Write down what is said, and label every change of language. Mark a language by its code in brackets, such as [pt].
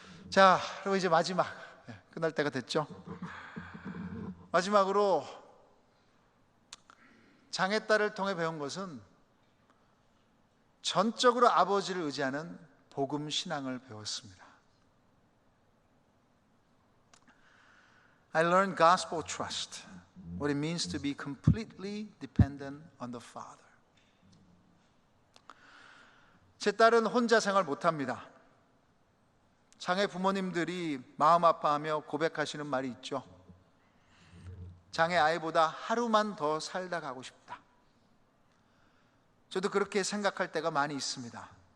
[ko] 자, 그리고 이제 마지막, 끝날 때가 됐죠. 마지막으로 장애딸을 통해 배운 것은 전적으로 아버지를 의지하는 복음 신앙을 배웠습니다. [en] I learned gospel trust, what it means to be completely dependent on the Father. [ko] 제 딸은 혼자 생활 못합니다. 장애 부모님들이 마음 아파하며 고백하시는 말이 있죠. 장애 아이보다 하루만 더 살다 가고 싶다. 저도 그렇게 생각할 때가 많이 있습니다.